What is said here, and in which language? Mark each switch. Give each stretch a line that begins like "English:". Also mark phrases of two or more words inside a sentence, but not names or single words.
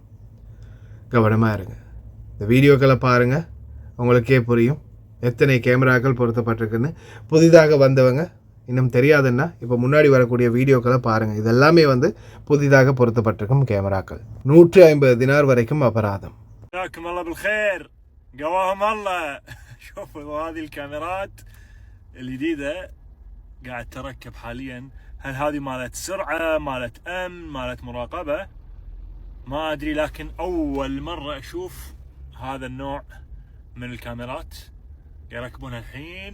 Tamil: கவனமாக இருங்க. இந்த வீடியோக்களை பாருங்கள், உங்களுக்கே புரியும் எத்தனை கேமராக்கள் பொருத்தப்பட்டிருக்குன்னு. புதிதாக வந்தவங்க இன்னும் தெரியாதுன்னா இப்போ முன்னாடி வரக்கூடிய வீடியோக்களை பாருங்கள். இதெல்லாமே வந்து புதிதாக பொருத்தப்பட்டிருக்கும் கேமராக்கள். 150 தினார் வரைக்கும் அபராதம்.
Arabic: جزاكم الله بالخير قواهم الله. شوفوا هذه الكاميرات الجديدة قاعد تركب حاليا. هل هذه مالت سرعة مالت أمن مالت مراقبة ما أدري، لكن أول مرة أشوف هذا النوع من الكاميرات يركبونها الحين.